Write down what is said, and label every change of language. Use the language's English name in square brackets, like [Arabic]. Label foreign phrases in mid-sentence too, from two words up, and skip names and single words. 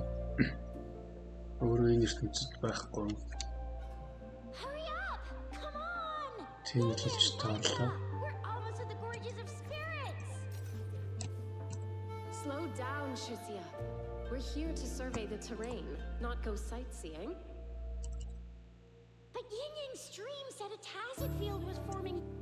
[Mongolian] Өөрөө энэ ертөнцид байхгүй. Тийм л ч таарлаа. [English] Slow down, Shizia. We're here to survey the terrain, not go sightseeing. But Yin Yang's stream said a tacit field was forming.